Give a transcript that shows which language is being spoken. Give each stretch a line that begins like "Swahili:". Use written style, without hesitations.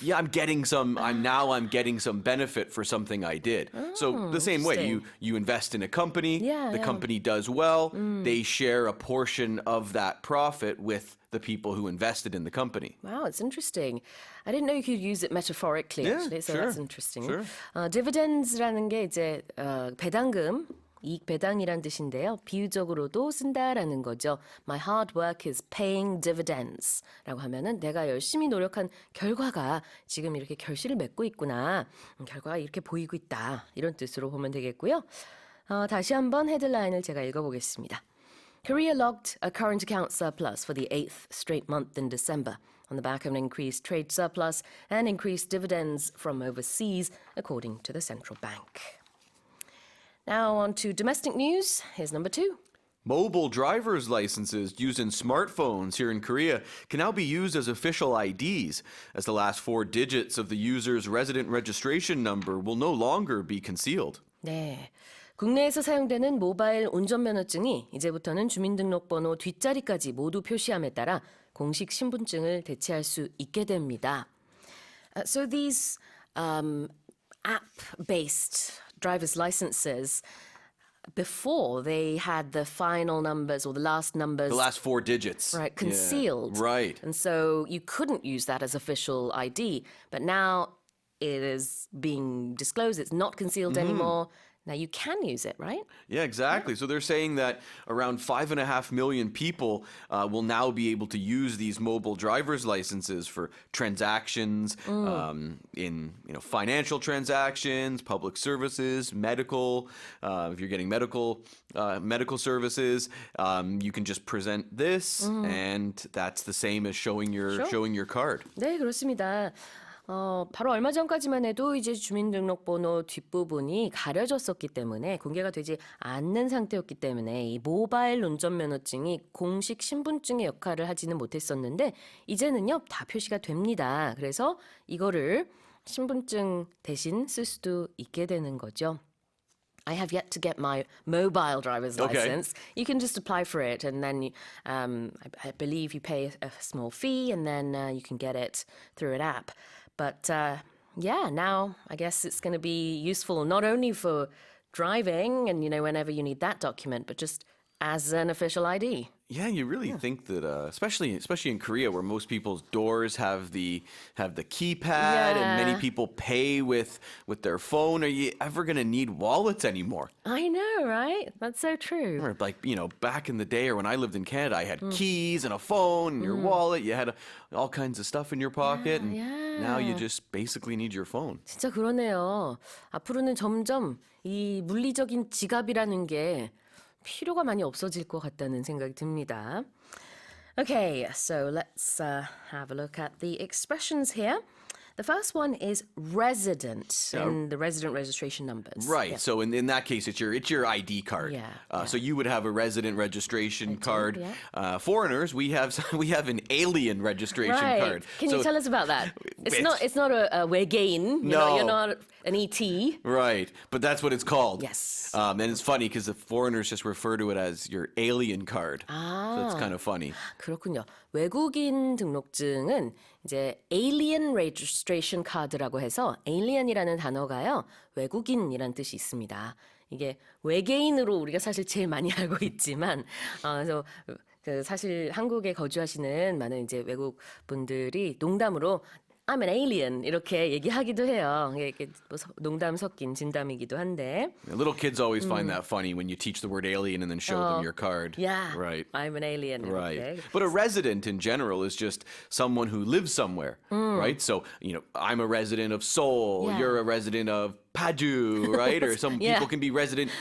English: Yeah, I'm getting some benefit for something I did. So the same way, interesting. you invest in a company, the Yeah. company does well, they share a portion of that profit with the people who invested in the company. Wow, it's interesting. I didn't know you could use it metaphorically, Yeah, actually, so sure, that's interesting. sure.
Korean: Dividends라는 게 이제 배당금, 이익 배당이란 뜻인데요. 비유적으로도 쓴다라는 거죠.
English: My hard work is paying dividends.
Korean: 라고 하면은 내가 열심히 노력한 결과가 지금 이렇게 결실을 맺고 있구나. 결과가 이렇게 보이고 있다. 이런 뜻으로 보면 되겠고요. 다시 한번 헤드라인을 제가 읽어보겠습니다.
English: Korea logged a current account surplus for the 8th straight month in December on the back of an increased trade surplus and increased dividends from overseas, according to the central bank. Now on to domestic news. Here's number 2. Mobile driver's licenses used in smartphones here in Korea can now be used as official IDs, as the last 4 digits of the user's resident registration number will no longer be concealed.
Korean: 네. 국내에서 사용되는 모바일 운전면허증이 이제부터는 주민등록번호 뒷자리까지 모두 표시함에 따라 공식 신분증을 대체할 수 있게 됩니다.
English: So these app-based driver's licenses, before they had the final numbers or the last numbers. The last 4 digits. Right, concealed. Yeah, right. And so you couldn't use that as official ID. But now it is being disclosed. It's not concealed anymore. Now you can use it, right? Yeah, exactly. So they're saying that around 5.5 million people will now be able to use these mobile driver's licenses for transactions in financial transactions, public services, medical. If you're getting medical services, you can just present this, and that's the same as showing your card.
Korean: 네, 그렇습니다. 바로 얼마 전까지만 해도 이제 주민등록번호 뒷부분이 가려졌었기 때문에 공개가 되지 않는 상태였기 때문에 이 모바일 운전면허증이 공식 신분증의 역할을 하지는 못했었는데 이제는요 다 표시가 됩니다. 그래서 이거를 신분증 대신 쓸 수도 있게 되는 거죠.
English: I have yet to get my mobile driver's Okay. license. You can just apply for it, and then I believe you pay a small fee, and then you can get it through an app. But yeah, now I guess it's going to be useful not only for driving and whenever you need that document, but just as an official ID. Yeah, you really think that, especially in Korea, where most people's doors have the keypad, and many people pay with their phone. Are you ever going to need wallets anymore? I know, right? That's so true. Or like back in the day, or when I lived in Canada, I had keys and a phone and your wallet. You had all kinds of stuff in your pocket, and now you just basically need your phone.
Korean: 진짜 그러네요. 앞으로는 점점 이 물리적인 지갑이라는 게 필요가 많이 없어질 것 같다는 생각이 듭니다.
English: Okay, so let's have a look at the expressions here. The first one is resident and the resident registration numbers. Right. Yeah. So in that case, it's your ID card. Yeah, So you would have a resident registration card. yeah. Foreigners, we have an alien registration Right. card. Can you tell us about that? It's It's- not a
Korean: 외계인.
English: No. You're not an ET. Right, but that's what it's called. Yes. And it's funny because the foreigners just refer to it as your alien card. So it's kind of funny.
Korean: 그렇군요. 외국인 등록증은 이제 alien registration card라고 해서 alien이라는 단어가요. 외국인이라는 뜻이 있습니다. 이게 외계인으로 우리가 사실 제일 많이 알고 있지만 그래서 그 사실 한국에 거주하시는 많은 이제 외국 분들이 농담으로
English: I'm an alien
Korean: 이렇게 얘기하기도 해요. 이게 뭐 농담 섞인 진담이기도 한데.
English: Little kids always find that funny when you teach the word alien and then show them your card. Yeah. Right. I'm an alien. Right.
Korean: 이렇게.
English: But a resident in general is just someone who lives somewhere, right? So, I'm a resident of Seoul, Yeah. you're a resident of Paju, right? Or some Yeah. people can be resident.